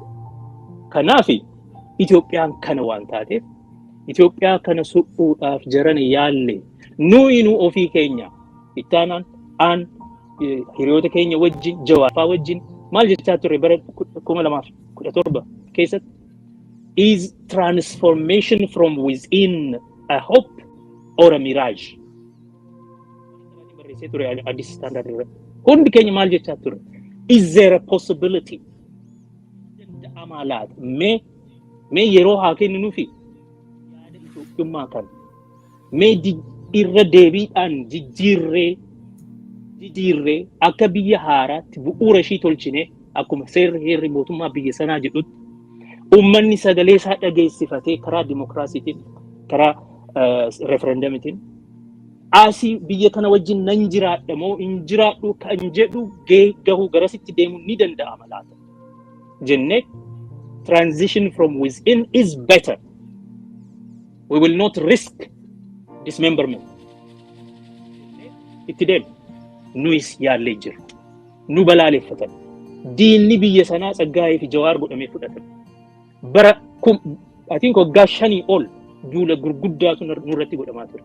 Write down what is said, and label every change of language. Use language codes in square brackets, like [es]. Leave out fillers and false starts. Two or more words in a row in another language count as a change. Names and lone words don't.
[om] Kanaaf Itoophiyaan kana waan taateef Itoophiyaa kana suphuudhaaf jaran yaalle nu ofii keenya ittaanaan aan hiriyoota keenya wajjin Jawaar wajjin maal jechaa turre bara 2017 keessatti [en] is transformation from within a hope or a mirage. [om] Barreessee ture Addis Standard irratti. Hundi keenya maal jechaa turre? [en] Is there a possibility? [om] Amalaat mee yeroo haa kenninuufi yaada Itoophiyummaa kan mee irra deebiidhaan jijjiirree akka biyya haaraatti bu'uura ishii tolchine akkuma seerri heerri mootummaa biyya sanaa jedhutti uummanni sagalee isaa dhageessifatee karaa dimokiraasiitiin karaa referendamitiin asii biyya kana wajjin nan jiraadha moo hin jiraadhu kan jedhu gahuu garasitti deemuu ni danda'ama laata jennee [en] transition from within is better. We will not risk dismemberment. [om] Itti deemu nuyis yaallee jiru. Nu balaaleffatan. Diinni biyya sanaa Tsaggaayee fi Jawaar godhamee fudhatan. Bara [en] I think [om] waggaa 5 ol duula gurguddaatu nurratti godhamaa ture.